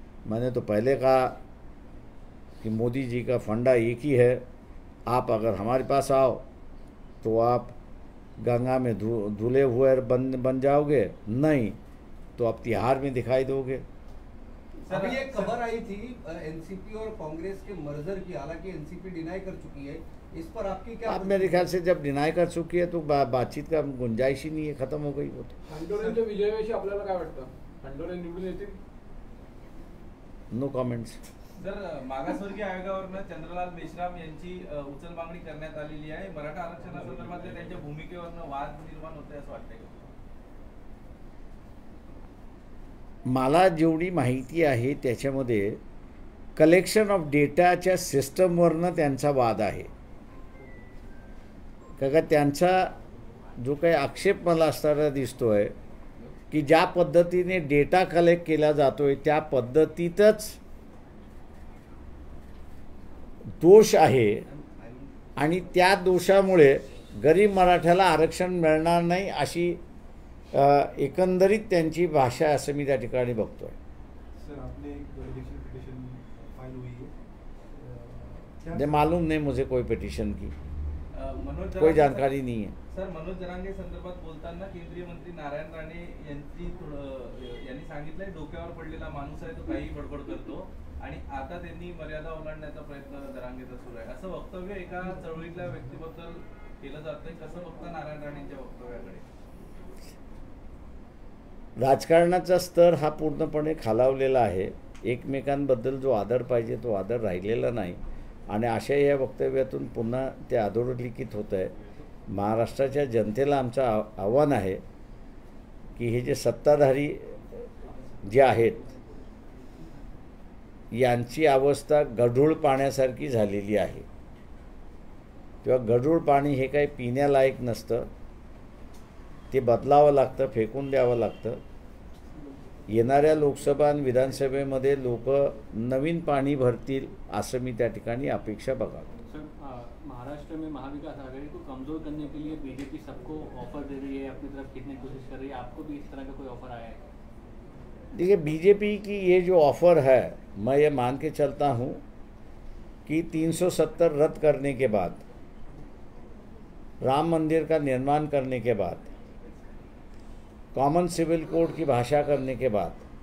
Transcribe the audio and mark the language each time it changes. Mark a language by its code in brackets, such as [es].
[hi] मैंने तो पहले कहा कि मोदी जी का फंडा एक ही है, आप अगर हमारे पास आओ तो आप गंगा में धुले हुए बन जाओगे, नहीं तो आप तिहाड़ में दिखाई दोगे। अभी एक खबर आई थी एनसीपी और कांग्रेस के मर्जर की, हालांकि एनसीपी डिनाई कर चुकी है, इस पर आपकी क्या? आप मेरे ख्याल से जब डिनाय कर चुकी है तो बातचीत का गुंजाइश ही नहीं है, खत्म हो गई वो तो. [mr] हंडोरेंच्या विजयाविषयी आपल्याला काय वाटतं? हंडोरे निवडून येतील? [en] No comments. [mr] सर, मागासवर्गीय आयोगावरनं चंद्रलाल मेश्राम यांची उचल मागणी करण्यात आलेली आहे. मराठा आरक्षणासंदर्भातल्या त्यांच्या भूमिकेवरनं वाद निर्माण होतोय असं वाटतंय का? मला जेवढी माहिती आहे त्याच्यामध्ये कलेक्शन ऑफ डेटाच्या सिस्टमवरनं त्यांचा वाद आहे. का त्यांचा जो काही आक्षेप मला असताना दिसतोय की ज्या पद्धतीने डेटा कलेक्ट केला जातोय त्या पद्धतीतच दोष आहे आणि त्या दोषामुळे गरीब मराठ्याला आरक्षण मिळणार नाही अशी एकंदरीत त्यांची भाषा आहे असं मी त्या ठिकाणी बघतोय. [hi] सर, आपने एक इलेक्शन पिटिशन फाइल हुई है, ये मालूम नहीं मुझे कोई पिटिशन की मनोज कोई जानकारी नहीं है. [mr] सर, मनोज जरांगे संदर्भात बोलताना केंद्रीय मंत्री नारायण राणे यांनी सांगितलंय डोक्यावर पडलेला माणूस आहे तो काही बडबड करतो आणि आता त्यांनी मर्यादा ओलांडण्याचा प्रयत्न जरांगेचा सुरू आहे असं वक्तव्य एका चळवळीतल्या व्यक्तीबद्दल केलं जातंय. कसं बघता नारायण राणेंच्या वक्तव्याकडे? राजकारणाचा स्तर हा पूर्णपणे खालावलेला आहे. एकमेकांबद्दल जो आदर पाहिजे तो आदर राहिलेला नाही आणि अशा या वक्तव्यातून पुन्हा ते अधोरेखित होत आहे. महाराष्ट्राच्या जनतेला आमचं आव्हान आहे की हे जे सत्ताधारी जे आहेत यांची अवस्था गढूळ पाण्यासारखी झालेली आहे. किंवा गढूळ पाणी हे काही पिण्यालायक नसतं, ते बदलावं लागतं, फेकून द्यावं लागतं. येणाऱ्या लोकसभा आणि विधानसभेमध्ये लोक नवीन पाणी भरतील असं मी त्या ठिकाणी अपेक्षा बघावं. [hi] सर, महाराष्ट्र में महाविकास आघाड़ी को कमजोर करने के लिए बीजेपी सबको ऑफर दे रही है, अपनी तरफ खींचने की कोशिश कर रही है. आपको भी इस तरह का कोई ऑफर आया है? देखिए, बीजेपी की ये जो ऑफ़र है मैं ये मान के चलता हूँ कि 370 रद्द करने के बाद, राम मंदिर का निर्माण करने के बाद, कॉमन सिविल कोड की भाषा करने के बाद